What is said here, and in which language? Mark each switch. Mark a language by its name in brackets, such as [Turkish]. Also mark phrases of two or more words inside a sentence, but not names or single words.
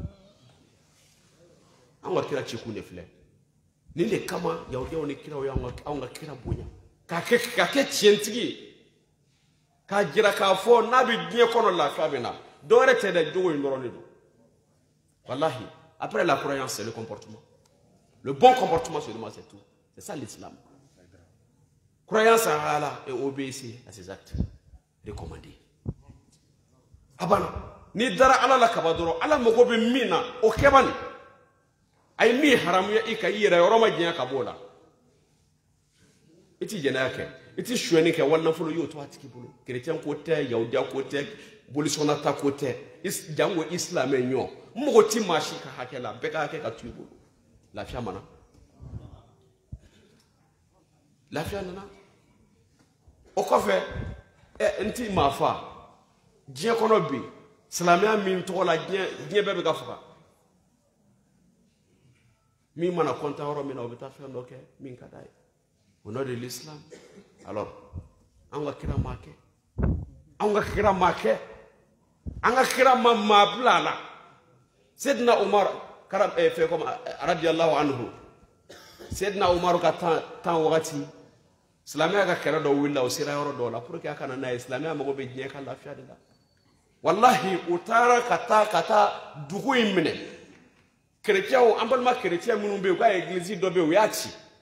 [Bambara] an ka kira cikun de filɛ nin de kama yahudiyaw ni kiraw y'anw ka kira bonya k'a kɛ tiɲɛtigi ye k'a jira k'a fɔ n'a bɛ diɲɛ kɔnɔ lafiya bɛ na dɔwɛrɛ tɛ dɛ jogo in dɔrɔn de don wallahi [French] après la croyance c'est le comportement le bon comportement seulement c'est tout c'est ça l'islam croyance en Allah et obéir à ses actes recommandés [Bambara] abana ni dara ala la kaba dɔrɔn ala mago bɛ min na o kɛba ni a ye min haramuya i ka i yɛrɛ yɔrɔ ma diɲɛ ka b'o la i ti jɛnɛya kɛ i ti suɲɛni kɛ wali nafolo y'o to a tigi bolo kerecɛn ko tɛ yahudiya ko tɛ bolisɔnnata ko tɛ jango isilamɛ ɲɔ n mago ti maa si ka hakɛ la bɛɛ ka hakɛ ka to i bolo lafiya mana lafiya nana o kɔfɛ n ti maa fa diɲɛ kɔnɔ bi silamɛya min tɔgɔ la diɲɛ bɛɛ bɛ ka faga min mana kɔntan yɔrɔ min na o bɛ taa fɛn dɔ kɛ min ka d'a ye [French] au nom de l'islam alors [Bambara] an ka kira ma kɛ an ka kira ma kɛ an ka kira ma maa bila a la Sayyidina Umar fɛ comme [Arabic] رضي الله عنه [Bambara] Sayyidina Umar ka tan wagati silamɛya ka kɛlɛ dɔ wulila o sera yɔrɔ dɔw la [French] pour que [Bambara] a kana n'a ye silamɛya mago bɛ diɲɛ ka lafiya de la wallahi u taara ka taa dugu in minɛ kerecɛnw an balima kerecɛn minnu bɛ yen u ka église dɔ bɛ yen u y'a ci